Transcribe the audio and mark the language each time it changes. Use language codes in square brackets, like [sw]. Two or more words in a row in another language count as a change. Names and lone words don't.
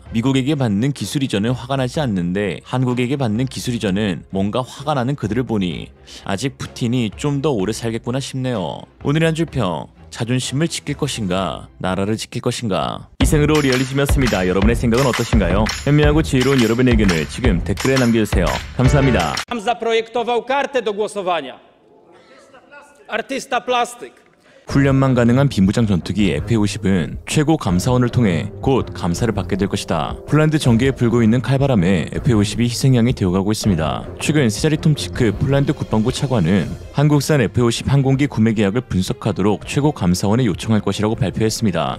[ko] 미국에게 받는 기술 이전은 화가 나지 않는데 한국에게 받는 기술 이전은 뭔가 화가 나는 그들을 보니 아직 푸틴이 좀 더 오래 살겠구나 싶네요. 오늘의 한 줄평, 자존심을 지킬 것인가 나라를 지킬 것인가. 이생으로 리얼리즘이었습니다. 여러분의 생각은 어떠신가요? 현명하고 지혜로운 여러분의 의견을 지금 댓글에 남겨주세요. 감사합니다. [pl] Zaprojektował kartę do głosowania. Artysta plastyk. [ko] 훈련만 가능한 비무장 전투기 F-50은 최고 감사원을 통해 곧 감사를 받게 될 것이다. 폴란드 전개에 불고 있는 칼바람에 F-50이 희생양이 되어가고 있습니다. 최근 세자리 톰치크 폴란드 국방부 차관은 한국산 F-50 항공기 구매 계약을 분석하도록 최고 감사원에 요청할 것이라고 발표했습니다.